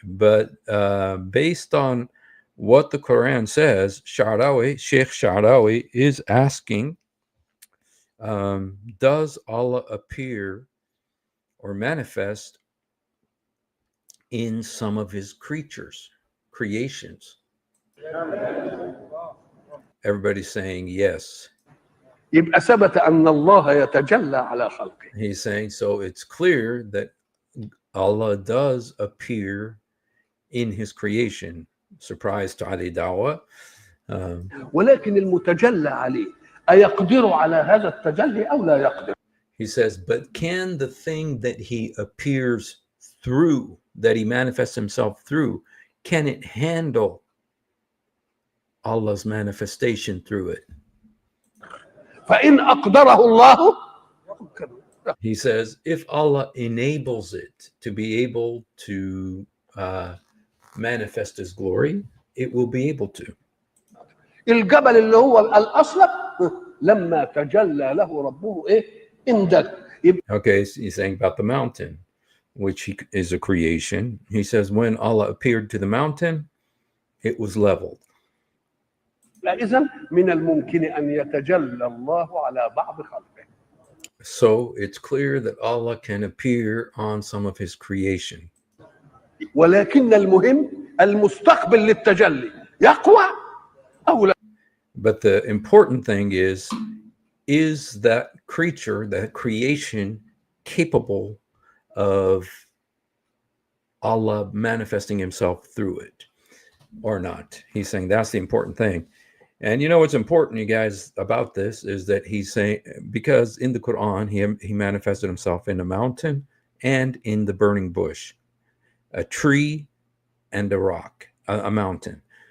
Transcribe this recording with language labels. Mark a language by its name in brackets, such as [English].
[English] But based on what the Quran says, Sheikh Sha'rawi is asking Does Allah appear or manifest in some of his creations? Everybody's saying yes. [Arabic] يبقى ثبت أن الله يتجلى على خلقه. [English] He's saying, so it's clear that Allah does appear in his creation. Surprise to Ali Dawa. [Arabic] ولكن المتجلى عليه أيقدر على هذا التجلي أو لا يقدر؟ [English] He says, but can the thing that he appears through, that he manifests himself through, can it handle Allah's manifestation through it? [Arabic] فإن أقدره الله. [English] He says, if Allah enables it to be able to manifest his glory, it will be able to. [Arabic] الجبل اللي هو الأصلب لما تجلى له ربه إيه؟ اندك. [English] Okay, so he's saying about the mountain, which is a creation. He says, when Allah appeared to the mountain, it was leveled. [Arabic] إذن من الممكن أن يتجلى الله على بعض خلقه. [English] So it's clear that Allah can appear on some of his creation. [Arabic] ولكن المهم المستقبل للتجلي يقوى أو لا. [English] But the important thing is that creature, that creation, capable of Allah manifesting himself through it or not? He's saying that's the important thing. And you know what's important, you guys, about this is that he's saying, because in the Quran, he manifested himself in a mountain and in the burning bush, a tree and a rock, a mountain.